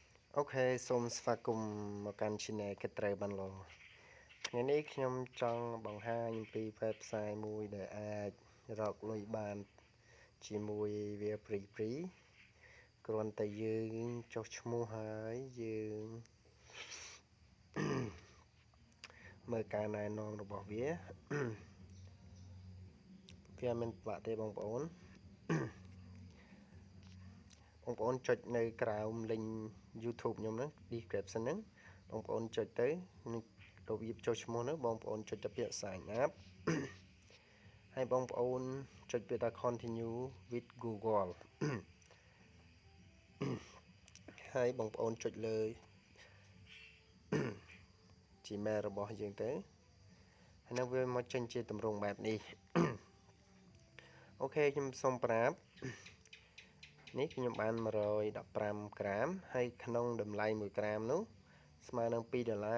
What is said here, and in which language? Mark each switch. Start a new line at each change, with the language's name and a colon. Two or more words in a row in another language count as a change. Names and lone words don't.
Khmer: អូខេសូមស្វាគមន៍មកកាន់ Channel គេត្រូវបានឡថ្ងៃនេះខ្ញុំចង់បង្ហាញអំពី website មួយដែលអាចរកលុយបានជាមួយវាព្រីគ្រាន់តែយើងចុះឈ្មោះហើយយើងមើលការណែនាំរបស់វាវាមិនពិបាកទេបងប្អូន បងប្អូនចុចនៅក្រោម link YouTube ខ្ញុំហ្នឹង description ហ្នឹងបងប្អូនចុចទៅរបៀបចុះឈ្មោះហ្នឹងបងប្អូនចុចទៅពាក្យ
English: sign up
Khmer: ហើយបងប្អូនចុចពាក្យថា
English: continue with Google
Khmer: ហើយបងប្អូនចុចលើ Gmail របស់យើងទៅហើយនឹងវាមកចេញជាទម្រង់បែបនេះ អូខេខ្ញុំសូមប្រាប់នេះខ្ញុំបាន115ក្រាមហើយក្នុងតម្លៃ1ក្រាមនោះស្មើនឹង$2.0.05